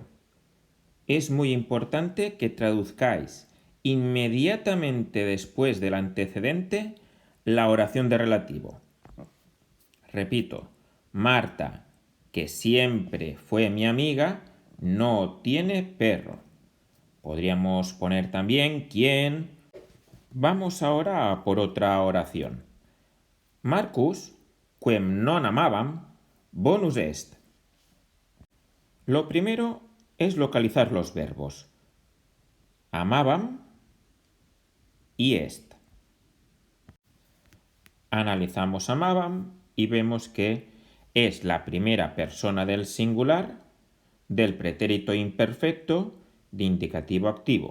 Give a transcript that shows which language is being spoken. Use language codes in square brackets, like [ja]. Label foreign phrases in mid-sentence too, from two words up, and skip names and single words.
[es] Es muy importante que traduzcáis inmediatamente después del antecedente la oración de relativo. Repito, Marta, que siempre fue mi amiga, no tiene perro. Podríamos poner también quién. Vamos ahora a por otra oración. [la] Marcus, quem non amabam, bonus est. [es] Lo primero es localizar los verbos amabam y est. Analizamos amabam y vemos que es la primera persona del singular del pretérito imperfecto de indicativo activo.